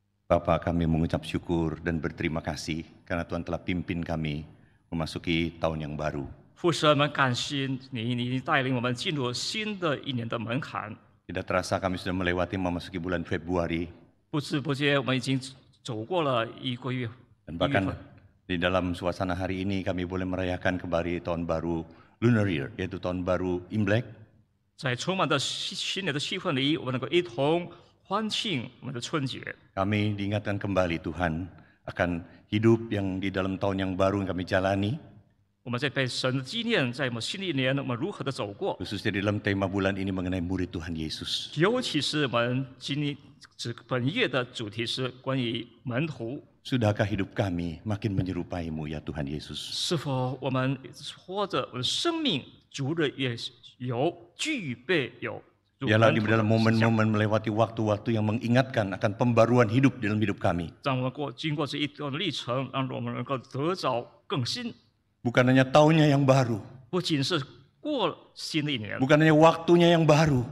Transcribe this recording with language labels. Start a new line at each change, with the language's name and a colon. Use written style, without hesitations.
Indonesian: Bapa, kami mengucap syukur dan berterima kasih karena Tuhan telah pimpin kami memasuki tahun yang baru.
Chinese: 父神们，感谢你，你带领我们进入新的一年的门槛。
Indonesian: Tidak terasa kami sudah melewati memasuki bulan Februari.
Chinese: 不知不觉，我们已经走过了一个月。
Indonesian: Dan bahkan di dalam suasana hari ini kami boleh merayakan kembali tahun baru Lunar Year, yaitu tahun baru Imlek.
Chinese: 在充满着新年的气氛里，我们能够一同欢庆我们的春节。
Indonesian: Kami diingatkan kembali Tuhan akan hidup yang di dalam tahun yang baru yang kami jalani.
Chinese: 我们在被神的纪念，在我们新的一年，我们如何的走过？
Indonesian: Khususnya di dalam tema bulan ini mengenai murid Tuhan Yesus.
Chinese: 尤其是我们本月的主题是关于门徒。
Indonesian: Sudahkah hidup kami makin menyerupai-Mu ya Tuhan Yesus?
Chinese: 是否我们活着，我们生命逐日也具备有？
Indonesian: Ialah di dalam momen-momen melewati waktu-waktu yang mengingatkan akan pembaruan hidup dalam hidup kami.
Chinese: 让我们经过这一段历程，让我们能够得着更新。
Indonesian: Bukan hanya tahunnya yang baru,
Chinese: 不仅是过了新的一年，
Indonesian: bukan hanya waktunya yang baru,